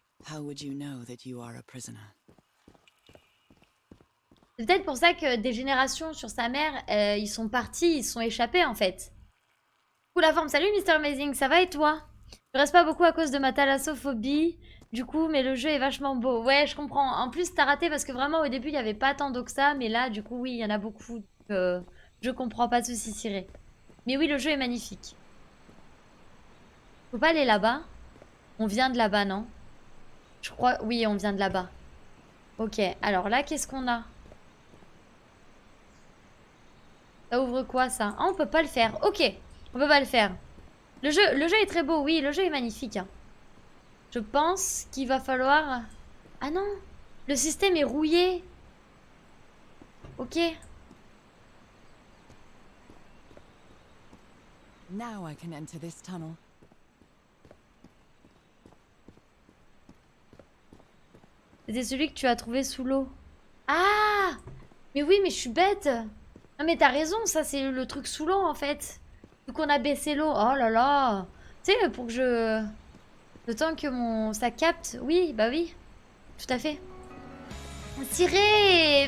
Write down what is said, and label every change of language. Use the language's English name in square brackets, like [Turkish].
[English] How would you know that you are a prisoner? [French] C'est peut-être pour ça que des générations sur sa mère, ils sont partis, ils sont échappés en fait. Coup la forme, salut Mr Amazing, ça va et toi? Je reste pas beaucoup à cause de ma thalassophobie, du coup, mais le jeu est vachement beau. Ouais, je comprends. En plus, t'as raté parce que vraiment au début, il n'y avait pas tant d'eau que ça, mais là, du coup, oui, il y en a beaucoup. Je comprends, pas de soucis, Ciré. Mais oui, le jeu est magnifique. Faut pas aller là-bas? On vient de là-bas, non? Je crois... Oui, on vient de là-bas. Ok, alors là, qu'est-ce qu'on a? Ça ouvre quoi, ça? Ah, on peut pas le faire. Ok, on peut pas le faire. Le jeu est très beau, oui, le jeu est magnifique. Hein. Je pense qu'il va falloir... Ah non, le système est rouillé. Ok. [English] Now I can enter this tunnel. [French] C'était celui que tu as trouvé sous l'eau. Ah! Mais oui, mais je suis bête. Non mais t'as raison, ça c'est le truc sous l'eau en fait. Vu qu'on a baissé l'eau. Oh là là. Tu sais, pour que je... Le temps que ça capte. Oui, bah oui. Tout à fait. Tiré!